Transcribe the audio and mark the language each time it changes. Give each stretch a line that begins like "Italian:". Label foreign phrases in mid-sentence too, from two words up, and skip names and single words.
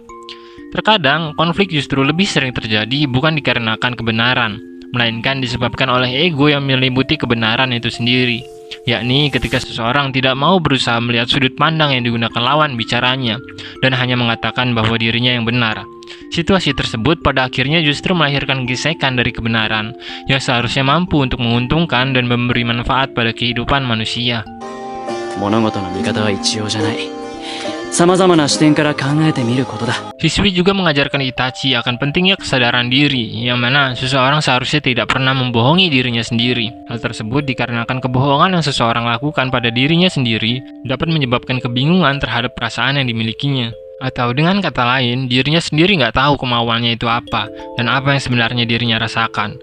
Indonesian: Terkadang, konflik justru lebih sering terjadi bukan dikarenakan kebenaran, melainkan disebabkan oleh ego yang menyelimuti kebenaran itu sendiri, yakni ketika seseorang tidak mau berusaha melihat sudut pandang yang digunakan lawan bicaranya, dan hanya mengatakan bahwa dirinya yang benar. Situasi tersebut pada akhirnya justru melahirkan gesekan dari kebenaran yang seharusnya mampu untuk menguntungkan dan memberi manfaat pada kehidupan manusia.
Japanese: 物事の見方は一様じゃない。様々な視点から考えてみることだ。
Indonesian: Shisui juga mengajarkan Itachi akan pentingnya kesadaran diri, yang mana seseorang seharusnya tidak pernah membohongi dirinya sendiri. Hal tersebut dikarenakan kebohongan yang seseorang lakukan pada dirinya sendiri dapat menyebabkan kebingungan terhadap perasaan yang dimilikinya. Atau dengan kata lain, dirinya sendiri nggak tahu kemauannya itu apa, dan apa yang sebenarnya dirinya rasakan.